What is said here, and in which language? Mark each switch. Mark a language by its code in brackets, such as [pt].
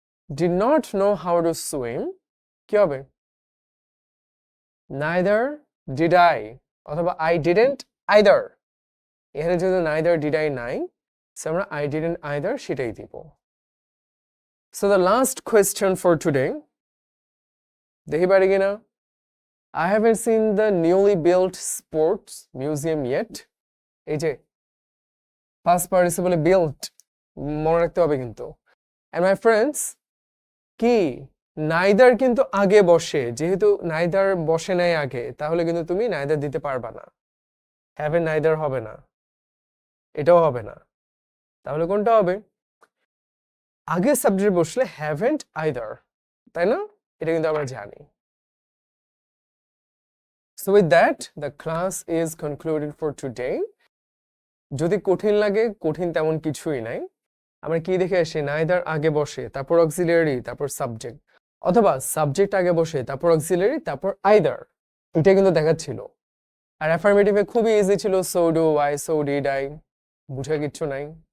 [en] did not know how to swim, [bn] কি হবে? [en] Neither did I, অথবা I didn't either. [bn] এখানে যেহেতু [en] neither did I [bn] নাই, সো আমরা [en] I didn't either [bn] সেটাই দিব। [en] so the last question for today, [bn] দেখি পারি কিনা। [en] I haven't seen the newly built sports museum yet. [bn] এই যে past participle built, মনে রাখতে হবে কিন্তু। [en] And my friends, [bn] কি নাইদার কিন্তু আগে বসে, যেহেতু নাইদার বসে নাই আগে, তাহলে কিন্তু তুমি নাইদার দিতে পারবা না। [en] haven neither [bn] হবে না, এটাও হবে না। তাহলে কোনটা হবে? আগে সাবজেক্ট বসলে [en] haven't either, [bn] তাই না? এটা কিন্তু আমরা জানি। [en] So with that, the class is concluded for today. [bn] যদি কঠিন লাগে, কঠিন তেমন কিছুই নাই। আমরা কি দেখে আসি? নাইদার আগে বসে, তারপর অক্সিলারি, তারপর সাবজেক্ট, অথবা সাবজেক্ট আগে বসে, তারপর অক্সিলারি, তারপর আইদার। এটা কিন্তু দেখাচ্ছিল। আর অ্যাফার্মেটিভে খুবই ইজি ছিল, [en] so do I, so did I, [bn] বুঝার কিচ্ছু নাই।